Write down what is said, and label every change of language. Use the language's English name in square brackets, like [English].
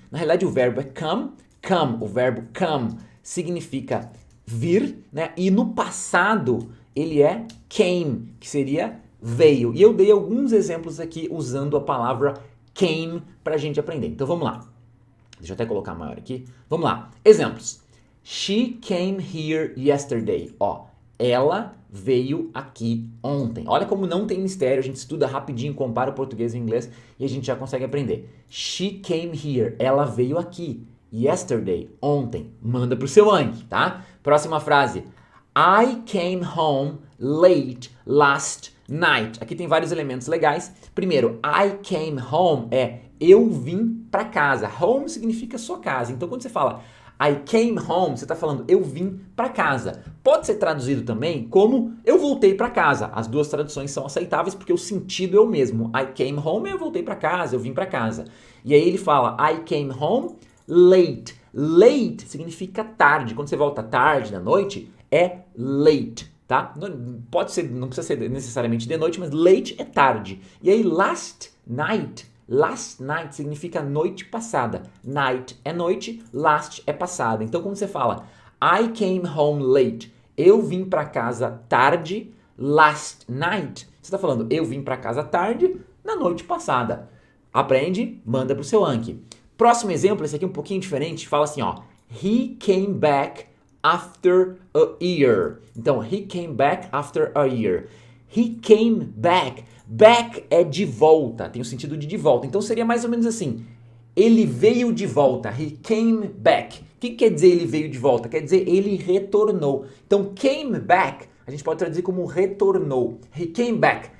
[Portuguese] Na realidade, o verbo é come. O verbo come significa vir, né? E no passado, ele é came, que seria veio. E eu dei alguns exemplos aqui usando a palavra came pra gente aprender. Então vamos lá. Deixa eu até colocar maior aqui. Vamos lá. Exemplos. [English] She came here yesterday. [Portuguese] Ó, ela veio aqui ontem. Olha como não tem mistério. A gente estuda rapidinho, compara o português e o inglês e a gente já consegue aprender. [English] She came here. [Portuguese] Ela veio aqui. Yesterday. Ontem. Manda pro seu Anki, tá? Próxima frase. [English] I came home late last night. [Portuguese] Aqui tem vários elementos legais. Primeiro, [English] I came home [Portuguese] é eu vim para casa. Home significa sua casa. Então, quando você fala [English] I came home, [Portuguese] você está falando eu vim para casa. Pode ser traduzido também como eu voltei para casa. As duas traduções são aceitáveis porque o sentido é o mesmo. I came home é eu voltei para casa, eu vim para casa. E aí ele fala [English] I came home late. [Portuguese] Late significa tarde. Quando você volta tarde da noite, é late. Tá? Não precisa ser necessariamente de noite, mas late é tarde. E aí last night significa noite passada. Night é noite, last é passada. Então quando você fala [English] I came home late, [Portuguese] eu vim para casa tarde, [English] last night, [Portuguese] você está falando eu vim para casa tarde na noite passada. Aprende, manda pro seu Anki. Próximo exemplo, esse aqui é um pouquinho diferente, fala assim, ó, [English] he came back after a year. Então, he came back after a year. He came back. [Portuguese] Back é de volta, tem o sentido de volta. Então, seria mais ou menos assim. Ele veio de volta. [English] He came back. [Portuguese] O que quer dizer ele veio de volta? Quer dizer ele retornou. Então, came back, a gente pode traduzir como retornou. [English] He came back.